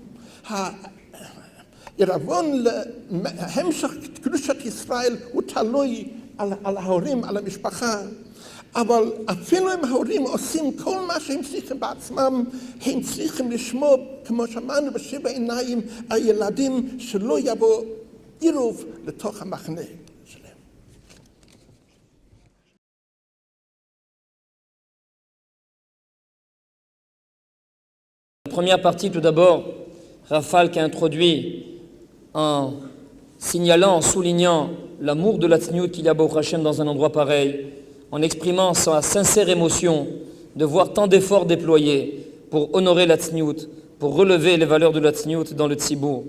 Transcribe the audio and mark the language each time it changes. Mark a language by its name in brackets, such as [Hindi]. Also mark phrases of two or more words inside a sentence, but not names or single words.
[Hebrew] העירבון להמשך קדושת ישראל הוא תלוי על ההורים, על המשפחה, אבל אפילו אם ההורים עושים כל מה שהם צריכים בעצמם, הם צריכים לשמור, כמו שאמרנו, בשבע עיניים, הילדים שלא יבוא עירוב לתוך המחנה שלהם. [French] La première partie, tout d'abord, Rafal qui a introduit en signalant, en soulignant l'amour de la tzniout qu'il y a [Hebrew] ברוך השם [French] dans un endroit pareil, en exprimant sa sincère émotion de voir tant d'efforts déployés pour honorer la tzniout, pour relever les valeurs de la tzniout dans le tzibour.